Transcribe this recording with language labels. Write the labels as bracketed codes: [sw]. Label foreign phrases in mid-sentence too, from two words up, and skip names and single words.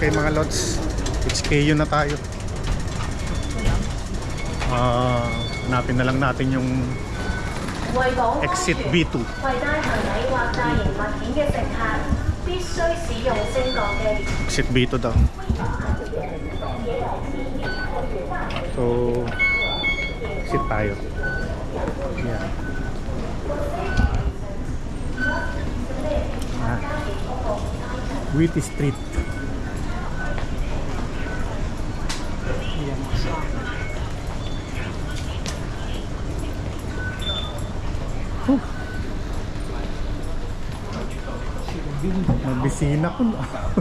[tl] mga lods. HKU na tayo. Hanapin na lang natin yung [yue] 為保安 [tl] exit [yue] 全， B2. 攜帶行李或大型物件嘅乘客必須使用升降機。 [tl] Exit B2 daw. So, exit tayo. Yan. Wheaty Street. Nagbisina ko na.